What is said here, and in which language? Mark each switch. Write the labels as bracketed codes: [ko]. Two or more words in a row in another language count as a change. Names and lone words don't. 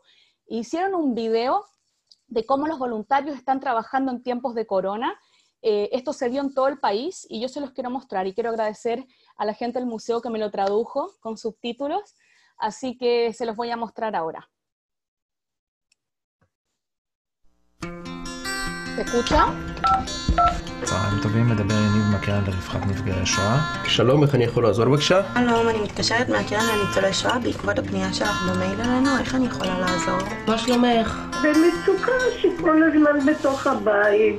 [es] Hicieron un video de cómo los voluntarios están trabajando en tiempos de corona. Esto se vio en todo el país y yo se los quiero mostrar, y quiero agradecer a la gente del museo que me lo tradujo con subtítulos, así que se los voy a mostrar ahora. ¿Se escucha? [he] צהריים טובים, מדבר יניב מהקרן לרווחת נפגעי השואה. שלום, איך אני יכול לעזור בבקשה? שלום, אני מתקשרת מהקרן לניצולי שואה בעקבות הפנייה שלך במייל אלינו, איך אני יכולה לעזור? מה שלומך? במצוקה שכל הזמן בתוך הבית.